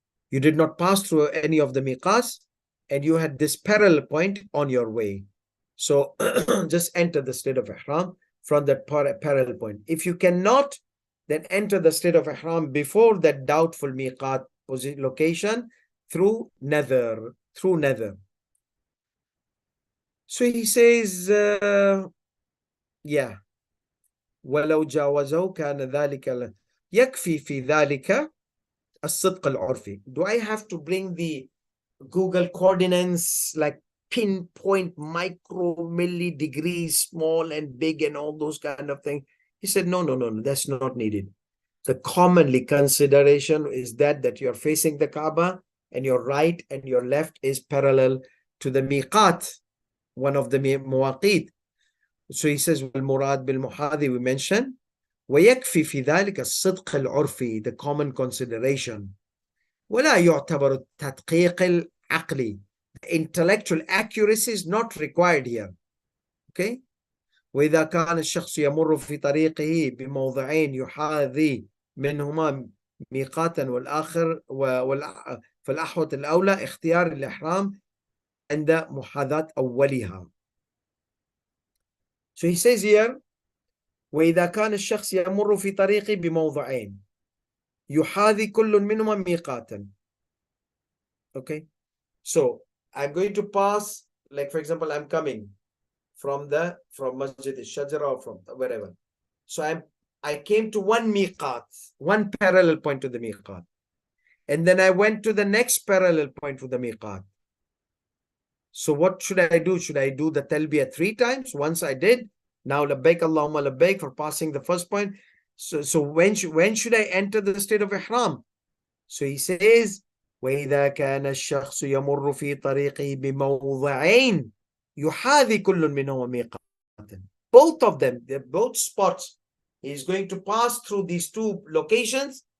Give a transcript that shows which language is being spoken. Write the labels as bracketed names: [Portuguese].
[English] You did not pass through any of the miqats, and you had this parallel point on your way. So just enter the state of ihram from that parallel point. If you cannot, then enter the state of ihram before that doubtful miqat location through nadhr. So he says, yeah, [Arabic] ولو جاوزه كان ذلك يكفي في ذلك الصدق العرفي. [English] Do I have to bring the Google coordinates like pinpoint, micro, milli, degrees, small and big and all those kind of things? He said, no, that's not needed. The commonly consideration is that you're facing the Kaaba and your right and your left is parallel to the miqat, one of the muwaqit. So he says, [Arabic] والمراد بالمحاذي, [English] we mentioned, [Arabic] ويكفي في ذلك الصدق العرفي, [English] the common consideration. [Arabic] ولا يعتبر التدقيق العقلي. [English] Intellectual accuracy is not required here. Okay? [Arabic] وإذا كان الشخص يمر في طريقه بموضعين يحاذي منهما ميقاتا والآخر فالأحوط الأولى اختيار الإحرام عند محاذاة أولها. [English] So he says here, [Arabic] وإذا كان الشخص يمر في طريقه بموضعين يحاذي كل منهما ميقاتا. [English] Okay, so I'm going to pass, like for example, I'm coming from Masjid al-Shajara or from wherever. So I came to one MEQAAT, one parallel point to the MEQAAT. And then I went to the next parallel point to the MEQAAT. So what should I do? Should I do the talbiyah 3 times? Once I did. Now [Arabic] labbaik Allahumma labbaik [English] for passing the first point. So when should I enter the state of ihram? So he says, [Arabic] وإذا كان الشخص يمر في طريقه بموضعين يحاذي كل منهما ميقاتا. [English] Both of them, they're both spots. He's going to pass through these 2 locations.